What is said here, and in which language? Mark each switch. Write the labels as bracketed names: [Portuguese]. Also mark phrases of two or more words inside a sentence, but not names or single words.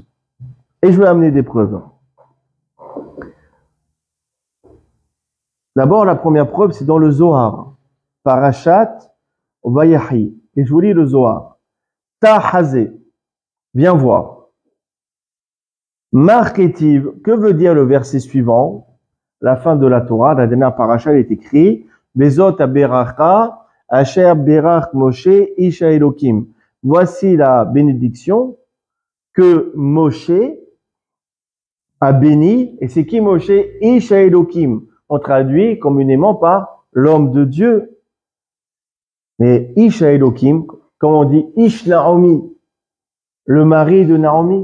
[French] Et je vais amener des preuves. D'abord, la première preuve, c'est dans le Zohar. Parashat Vayahi. Et je vous lis le Zohar. Tahazé. Viens voir. Marketiv. Que veut dire le verset suivant? La fin de la Torah, la dernière parasha, est écrit [Hebrew] וזאת הברכה אשר ברך משה איש האלוהים. [French] Voici la bénédiction que Moshe a béni. Et c'est qui Moshe? [Hebrew] איש האלוהים. [French] On traduit communément par l'homme de Dieu. Mais [Hebrew] איש האלוהים, [French] comme on dit [Hebrew] איש נעמי, [French] le mari de Naomi.